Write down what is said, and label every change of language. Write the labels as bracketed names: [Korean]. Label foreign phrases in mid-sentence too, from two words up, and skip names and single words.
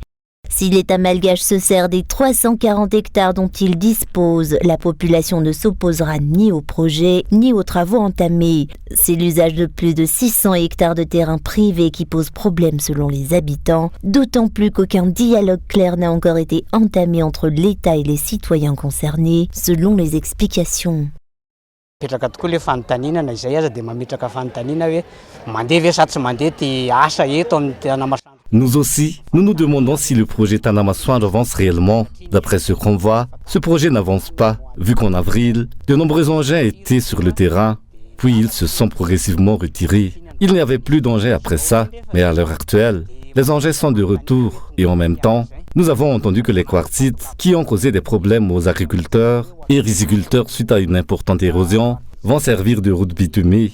[French] Si l'État malgache se sert des 340 hectares dont il dispose, la population ne s'opposera ni au projet ni aux travaux entamés. C'est l'usage de plus de 600 hectares de terrain privé qui pose problème selon les habitants, d'autant plus qu'aucun dialogue clair n'a encore été entamé entre l'État et les citoyens concernés, selon les explications. [Malagasy] Petraka tokoa le fanontaniana izay aza dia mametraka fanontaniana hoe mandeha ve sa tsy mandeha ty asa eto amin'ny Tanamasoandro. [French] Nous aussi, nous nous demandons si le projet Tanamasoandro avance réellement. D'après ce qu'on voit, ce projet n'avance pas, vu qu'en avril, de nombreux engins étaient sur le terrain, puis ils se sont progressivement retirés. Il n'y avait plus d'engins après ça, mais à l'heure actuelle, les engins sont de retour et en même temps, nous avons entendu que les quartzites, qui ont causé des problèmes aux agriculteurs et riziculteurs suite à une importante érosion, vont servir de route bitumée.